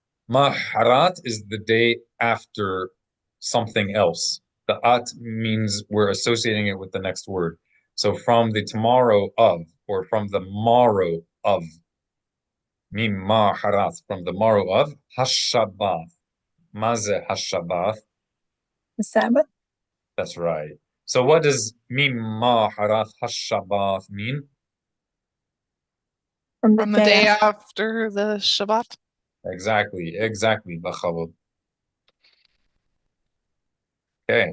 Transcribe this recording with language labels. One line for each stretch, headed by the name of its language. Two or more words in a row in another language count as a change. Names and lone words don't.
English: Maharat is the day after something else. The at means we're associating it with the next word. So from the tomorrow of, or from the morrow of.
Hebrew: Mim maharat,
English: from the morrow of.
Hebrew: Hashabath. Maze hashabath.
English: The Sabbath. That's right. So what does
Hebrew: mim maharat hashabath
English: mean? From the From the day day after. after the Shabbat. Exactly. Bachavod. Okay.